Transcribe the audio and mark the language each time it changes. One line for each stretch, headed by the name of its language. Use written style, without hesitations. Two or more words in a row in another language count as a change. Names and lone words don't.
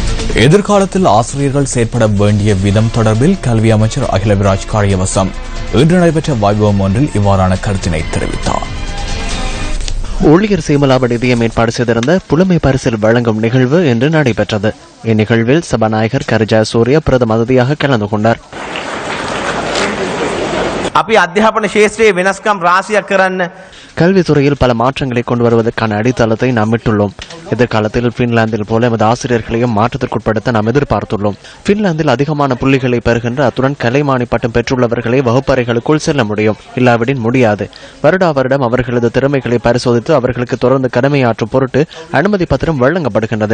Tamil: எதிர்காலத்தில் ஆசிரியர்கள் செயற்பட வேண்டிய விதம் தொடர்பில் கல்வி அமைச்சர் அகிலவிராஜ் காரியவசம் இன்று நடைபெற்ற வைபவம் ஒன்றில் இவ்வாறான கருத்தினை தெரிவித்தார். ஊழியர் சீமலாப நிதியம் ஏற்பாடு செய்திருந்த புலமை பரிசில் வழங்கும் நிகழ்வு இன்று நடைபெற்றது. இந்நிகழ்வில் சபாநாயகர் கரிஜா சூரிய பிரதம அதிதியாக கலந்து கொண்டார்.
Sinhala: අපි අධ්‍යාපන ශේත්‍රයේ වෙනස්කම් රාශියක් කරන්න
Tamil: கல்வித்துறையில் பல மாற்றங்களை கொண்டு வருவதற்கான அடித்தளத்தை நாம் விட்டுள்ளோம். எதிர்காலத்தில் பின்லாந்தில் போல எமது ஆசிரியர்களையும் மாற்றத்திற்குட்படுத்த நாம் எதிர்பார்த்துள்ளோம். பின்லாந்தில் அதிகமான புள்ளிகளை பெறுகின்ற அத்துடன் கலைமானி பட்டம் பெற்றுள்ளவர்களை வகுப்பறைகளுக்குள் செல்ல முடியும். இல்லாவிடின் முடியாது. வருடா வருடம் அவர்களது திறமைகளை பரிசோதித்து அவர்களுக்கு தொடர்ந்து கடமையாற்றும் பொருட்டு அனுமதி பத்திரம் வழங்கப்படுகின்றது.